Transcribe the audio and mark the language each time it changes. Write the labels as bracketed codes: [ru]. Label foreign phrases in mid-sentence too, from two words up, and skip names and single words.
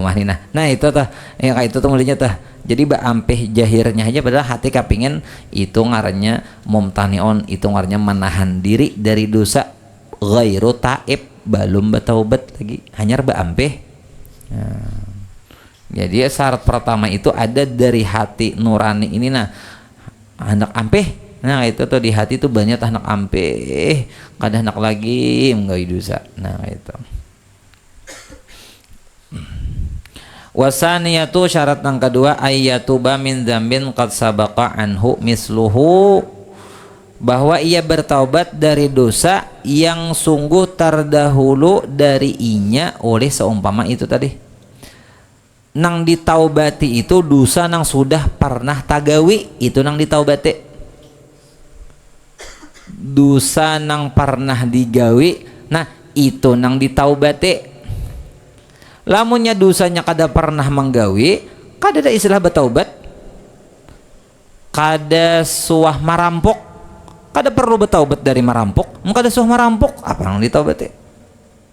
[bjn] rumah nih nah itu tah yang kayak itu tuh mulanya tah jadi ampeh jahirnya aja padahal hati kapingin itu ngarannya mumtani'un itu ngarannya menahan diri dari dosa [ar] غير تائب [bjn] belum bertaubat lagi hanya ampeh nah, jadi syarat pertama itu ada dari hati nurani ini nah hendak ampeh nah itu tuh di hati tuh banyak hendak ampeh kada hendak lagi enggak dosa nah itu wasaniyatu syarat yang kedua [ar] أن يتوب من ذنب قد سبق عنه مثله [bjn] bahwa ia bertaubat dari dosa yang sungguh terdahulu dari inya oleh seumpama itu tadi nang ditaubati itu dosa nang sudah pernah tagawi itu nang ditaubati dosa nang pernah digawi nah itu nang ditaubati lamunnya dosanya kada pernah menggawi kada ada istilah bertaubat kada suah marampok kada perlu bertaubat dari marampok kada suah marampok apa yang ditaubati